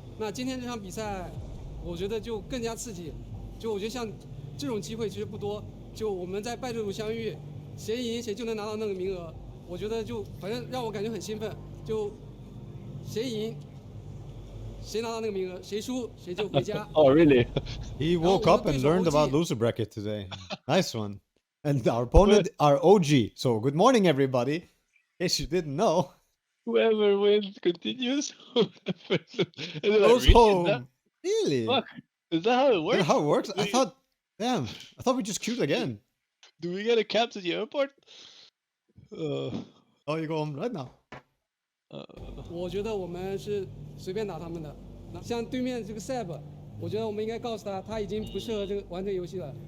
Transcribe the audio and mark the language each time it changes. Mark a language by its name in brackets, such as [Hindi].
[Chinese] 那今天这场比赛，我觉得就更加刺激。就我觉得像这种机会其实不多，就我们在败队伍相遇，谁赢谁就能拿到那个名额。我觉得就反正让我感觉很兴奋，就谁赢。谁拿到那个名额，谁输谁就回家。 [English] Oh, really? He woke up and learned about loser bracket today. Nice one. And our opponent, our OG. So good morning, everybody. In case you didn't know. Whoever wins continues. Goes home. Really? Fuck. Is that how it works? Is that how it works? I thought, damn, I thought we just queued again. Do we get a cab to the airport? Oh, you go home right now. [Chinese] 我觉得我们是随便打他们的。那像对面这个 Seb，我觉得我们应该告诉他，他已经不适合玩这个游戏了。